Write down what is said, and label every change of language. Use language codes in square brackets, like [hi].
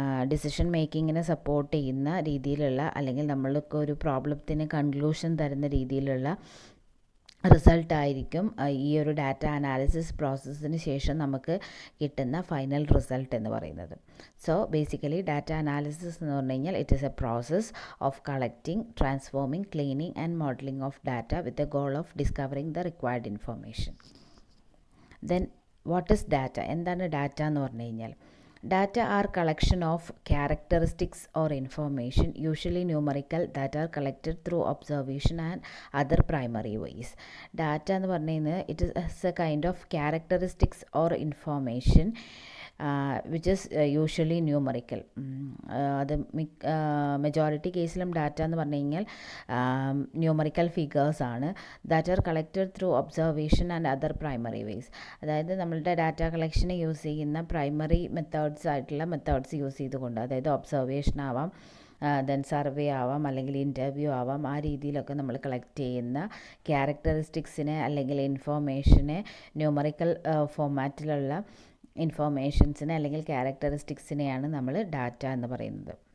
[ml] Decision മേക്കിങ്ങിനെ support ചെയ്യുന്ന രീതിയിലുള്ള, അല്ലെങ്കിൽ നമ്മൾക്ക് ഒരു പ്രോബ്ലത്തിന് കൺക്ലൂഷൻ തരുന്ന രീതിയിലുള്ള റിസൾട്ടായിരിക്കും ഈ ഒരു ഡാറ്റ അനാലിസിസ് പ്രോസസ്സിന് ശേഷം നമുക്ക് കിട്ടുന്ന ഫൈനൽ റിസൾട്ട് എന്ന് പറയുന്നത്. [en] so basically data analysis [ml] എന്ന് പറഞ്ഞു കഴിഞ്ഞാൽ [en] It is a process of collecting, transforming, cleaning and modelling of data with the goal of discovering the required information. Then what is data? [ml] എന്താണ് data എന്ന് പറഞ്ഞു കഴിഞ്ഞാൽ, [en] data are collection of characteristics or information, usually numerical, that are collected through observation and other primary ways. Data [ml] എന്ന് പറഞ്ഞു കഴിഞ്ഞാൽ [en] it is a kind of characteristics or information which is usually numerical. [ml] അത് majority കേസിലും data എന്ന് പറഞ്ഞു കഴിഞ്ഞാൽ numerical figures ആണ്. [en] That are collected through observation and other primary ways. [ml] അതായത് നമ്മളുടെ ഡാറ്റ കളക്ഷന് യൂസ് ചെയ്യുന്ന പ്രൈമറി മെത്തേഡ്സ് ആയിട്ടുള്ള മെത്തേഡ്സ് യൂസ് ചെയ്തുകൊണ്ട്, അതായത് ഒബ്സർവേഷൻ ആവാം, ദെൻ സർവേ ആവാം, അല്ലെങ്കിൽ ഇൻ്റർവ്യൂ ആവാം, ആ രീതിയിലൊക്കെ നമ്മൾ കളക്ട് ചെയ്യുന്ന ക്യാരക്ടറിസ്റ്റിക്സിനെ അല്ലെങ്കിൽ ഇൻഫോർമേഷനെ, ന്യൂമറിക്കൽ ഫോമാറ്റിലുള്ള ഇൻഫോർമേഷൻസിനെ അല്ലെങ്കിൽ ക്യാരക്ടറിസ്റ്റിക്സിനെയാണ് നമ്മൾ ഡാറ്റ എന്ന് പറയുന്നത്.